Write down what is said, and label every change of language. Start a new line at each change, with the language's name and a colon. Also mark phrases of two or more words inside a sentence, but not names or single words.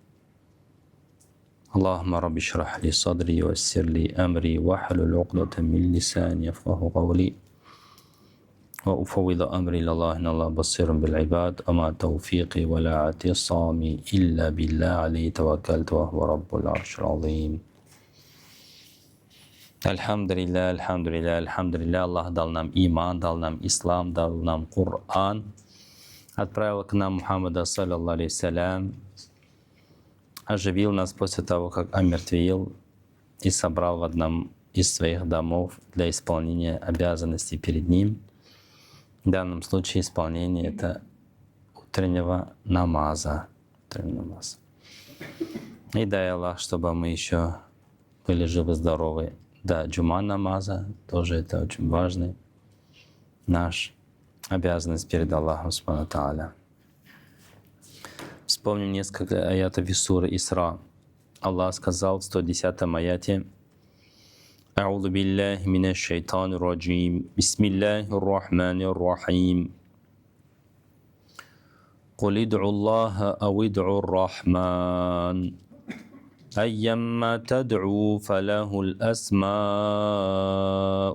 Arabic: اللهم رب اشرح لي صدري ويسر لي أمري واحلل عقدة من لساني يفقهوا قولي، وأفوض أمري إلى الله إن الله بصير بالعباد، أما توفيقي ولا اعتصامي إلا بالله عليه توكلت وهو رب العرش العظيم. الحمد لله، الحمد لله، الحمد لله.
Russian: Аллах дал нам иман, дал нам ислам, дал нам Коран, отправил к нам Мухаммада,
Arabic: صلى الله عليه وسلم,
Russian: оживил нас после того, как омертвил, и собрал в одном из своих домов для исполнения обязанностей перед Ним. В данном случае исполнение это утреннего намаза. И дай Аллах, чтобы мы еще были живы-здоровы до джума намаза. Тоже это очень важный наш обязанность перед Аллахом
Arabic: سبحانه تعالى.
Russian: Вспомним несколько аятов из суры Исра. Аллах сказал в 110-м аяте:
Arabic: أعوذ بالله من الشيطان الرجيم بسم الله الرحمن الرحيم قل ادعوا الله أو ادعوا الرحمن أيما تدعوا فله الأسماء